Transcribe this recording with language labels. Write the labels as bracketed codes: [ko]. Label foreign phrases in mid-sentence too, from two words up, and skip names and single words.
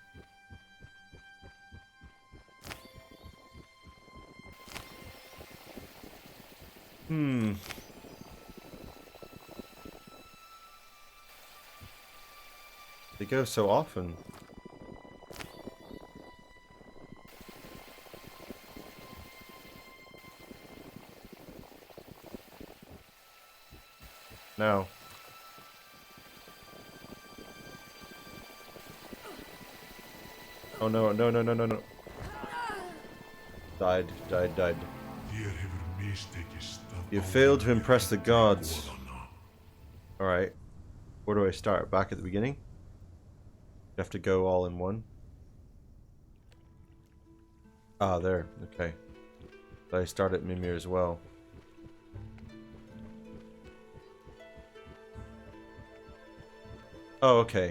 [en] They go so often. Now. Oh no, no, no, no, no, no. Died. [is] Þér hefur mistekist að [en] You failed to [is] ávinna [en] impress the [is] þér [en] gods. [is] goðanna. [en] Alright. Where do I start? Back at the beginning? You have to go all in one? Ah, there. Okay. I start at Mimir as well. Oh, okay.